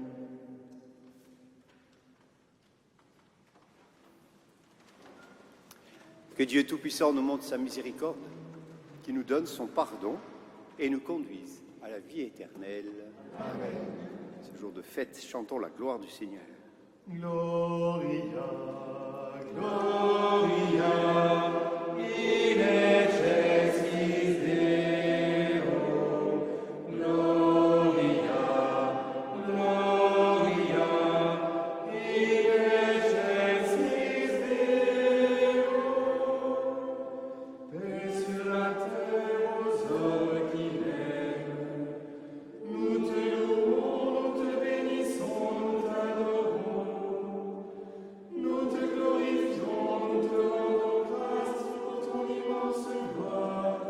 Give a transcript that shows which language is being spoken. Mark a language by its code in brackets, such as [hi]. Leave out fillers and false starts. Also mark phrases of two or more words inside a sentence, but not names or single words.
[fr] Que Dieu Tout-Puissant nous montre sa miséricorde, qui nous donne son pardon et nous conduise à la vie éternelle. Amen. Ce jour de fête, chantons la gloire du Seigneur. [la] Gloria, Gloria, in excelsis Deo. Gloria, Gloria, in excelsis Deo. [fr] Paix sur la terre aux hommes qui l'aiment. Nous te louons, nous te bénissons, nous t'adorons. Nous te glorifions, nous te rendons grâce pour ton immense gloire.